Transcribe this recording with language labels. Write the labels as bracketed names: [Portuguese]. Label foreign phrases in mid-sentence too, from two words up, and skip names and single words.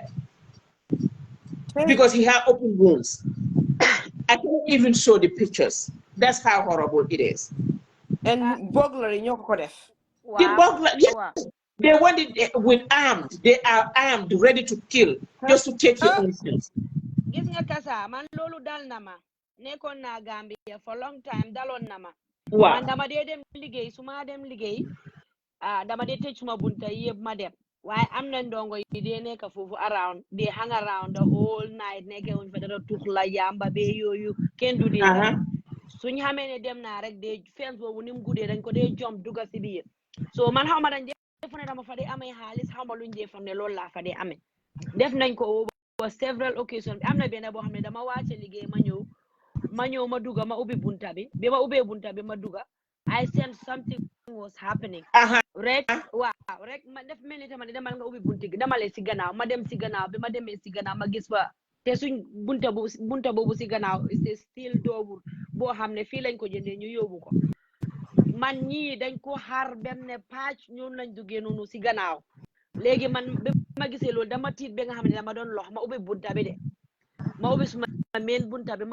[English] Because he had open wounds. I can't even show the pictures. That's how horrible it is. And burglary, the burglar, yes, they went it with armed. They are armed, ready to kill, just to take your own things. [Wolof] Gis nga kasa man lolu dal na ma nekkoon na Gambia [English] for long time [Wolof] dalon na ma. Man dama dee dem liggéey suma dem liggéey dama dee tëj suma bunta yëpp ma dem. Why am na ndongo yi dee nekk foofu around, [English] they hang around the whole night [Wolof] nekke wuñ fa dara tux la yamba be yooyu kenn du dee suñ xamee ne dem naa rek dee fence boobu ni mu guddee dañ ko dee jump dugga si biir. So man xaw ma dañ dee fa ne dama fa dee amee xaalis xaw ma luñ dee fa ne loolu laa fa dee amee. Def nañ ko [English] over several occasions. [Wolof] Am na benn boo xam ne dama wàcce liggéey ma ñëw ma dugga ma ubbi bunta bi bi ma ubbee bunta bi ma dugga [English] I sensed something was happening. [Wolof] Rek ma def mel ni tamit demal nga ubbi bunti gi damale si gannaaw ma dem si gannaaw bi ma demee si gannaaw ma gis fa te suñ bunta boobu si gannaaw [French] c'est still [Wolof] doobur boo xam ne fii lañ ko jëndee ñu yóbbu ko man ñii dañ ko xaar benn pàcc ñoom lañ duggee noonu si gannaaw léegi man bi ma gisee loolu dama tiit ba nga xam ne dama doon lox ma ubbi bunta bi de ma ubbi suma meen bunta bi